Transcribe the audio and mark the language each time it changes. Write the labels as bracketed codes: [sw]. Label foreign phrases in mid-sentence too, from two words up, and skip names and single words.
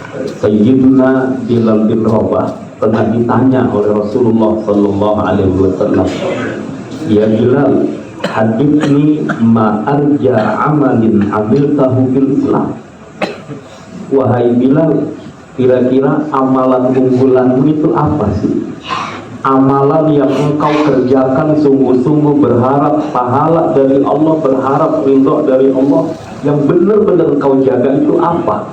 [ar] Sayyiduna Bilal bin Rabah [id] pernah ditanya oleh [ar] Rasulullah صلى الله عليه وسلم, "يا بلال حدثني ما أرجى عمل عملته بالإسلام." [id] Wahai Bilal, kira-kira amalan unggulanmu itu apa sih? Amalan yang engkau kerjakan sungguh-sungguh berharap pahala dari Allah, berharap ridho dari Allah, yang benar-benar engkau jaga itu apa?